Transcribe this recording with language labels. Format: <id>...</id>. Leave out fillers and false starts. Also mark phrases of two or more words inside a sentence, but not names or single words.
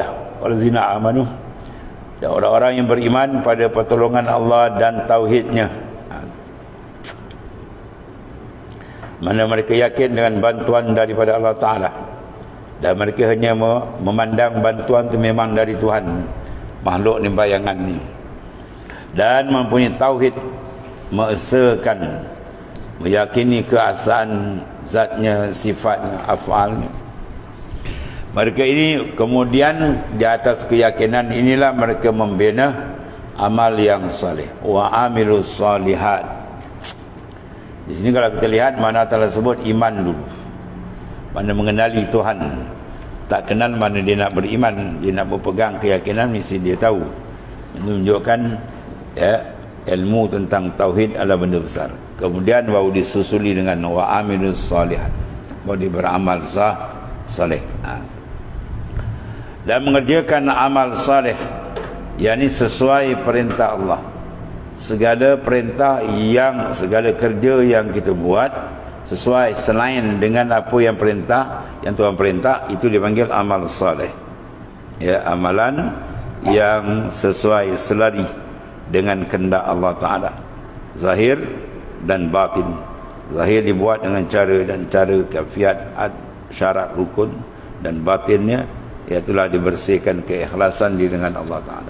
<ar>والذين آمنوا,</ar> <ms>dan orang-orang yang beriman pada pertolongan Allah dan tauhidnya, mana mereka yakin dengan bantuan daripada Allah Ta'ala, dan mereka hanya memandang bantuan itu memang dari Tuhan, makhluk ni, bayangan ni, dan mempunyai tauhid, mengesakan, meyakini keasaan zatnya, sifatnya, af'alnya. Mereka ini kemudian di atas keyakinan inilah mereka membina amal yang saleh.</ms> <ar>وعملوا الصالحات.</ar> <ms>Di sini kalau kita lihat, mana telah sebut iman dulu, mana mengenali Tuhan. Tak kenal mana dia nak beriman, dia nak berpegang keyakinan, mesti dia tahu. Menunjukkan ilmu tentang tauhid adalah benda besar. Kemudian baru disusuli dengan</ms> <ar>وعملوا الصالحات,</ar> <ms>baru dia beramal saleh. Dan mengerjakan amal saleh, yakni sesuai perintah Allah. Segala perintah yang, segala kerja yang kita buat sesuai, selain dengan apa yang perintah, yang Tuhan perintah, itu dipanggil amal saleh. Ya, amalan yang sesuai, selari dengan kehendak Allah Ta'ala, zahir dan batin. Zahir dibuat dengan cara dan cara kafiat, syarat, rukun, dan batinnya iaitulah dibersihkan keikhlasan diri dengan Allah Ta'ala.</ms>